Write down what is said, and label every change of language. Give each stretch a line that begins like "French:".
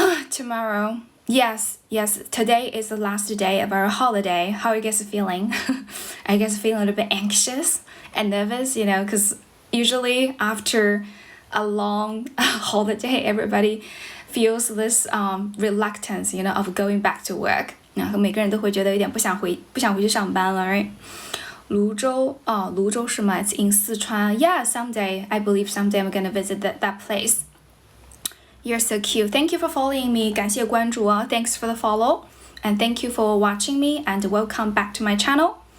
English: Tomorrow. Yes, today is the last day of our holiday. How are you guys feeling? I guess feeling a little bit anxious and nervous, because usually after a long holiday, everybody feels this reluctance, of going back to work.
Chinese: 然后每个人都会觉得有点不想回去上班了 right? 泸州是吗?
English: It's in Sichuan. Yeah, I believe someday I'm gonna visit that place. You're so cute. Thank you for following me.
Chinese: 感謝關注啊
English: Thanks for the follow. And thank you for watching me. And welcome back to my channel.